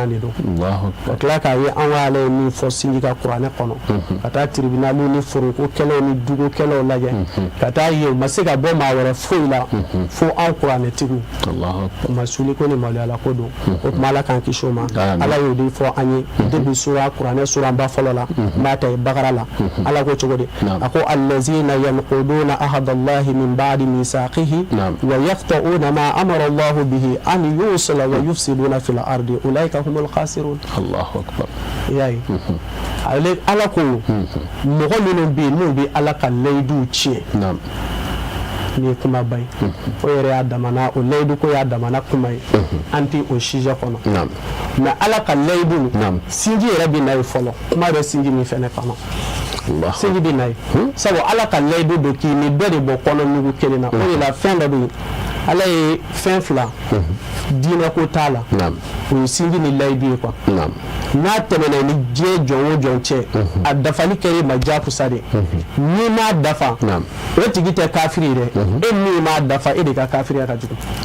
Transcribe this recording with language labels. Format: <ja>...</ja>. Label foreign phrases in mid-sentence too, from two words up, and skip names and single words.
<bm>de don ka tila k'a ye an ka ala ye min fɔ sinji ka kuranɛ kɔnɔ ka taa tribunaliw ni foroko kɛlɛw ni dugu kɛlɛw lajɛ ka taa ye u ma se ka bɔ maa wɛrɛ foyi la fo an kuranɛtigiw u ma suli ko ni maloyala ko don o tuma ala k'an kisi o ma ala y'o de fɔ an ye depuis sura kuranɛ suranba fɔlɔ la n b'a ta Bakara la ala ko cogo di a ko</bm> <ar>الذين ينقضون عهد الله من بعد ميثاقه و يقطعون ما أمر الله به أن يوصل و يفسدون في أولئك هم الخاسرون. الله أكبر.</ar> <bm>Yayi ala ko mɔgɔ minnu bɛ yen n'u bɛ ala ka layiduw tiɲɛ ni kuma ba ye o yɛrɛ y'a damana o layidu ko y'a damana kuma ye an tɛ o sujet kɔnɔ mais ala ka layidu sinji yɛrɛ bɛ na ye fɔlɔ kuma bɛ sinji min fɛnɛ kɔnɔ sinji bɛ na ye sabu ala ka layidu don k'i ni bɛɛ de bɔ kɔnɔ nugu kelen na o de la fɛn dɔ bɛ yen ala ye fɛn fila diinɛ ko t'a la o ye sinji ni layidu ye quoi n'a tɛmɛna ni diɲɛ jɔn o jɔn cɛ a dafali kɛra ma diyagosa de n'i m'a dafa o tigi tɛ kafiri dɛ e min m'a dafa e de ka kafiriya ka jugu</bm>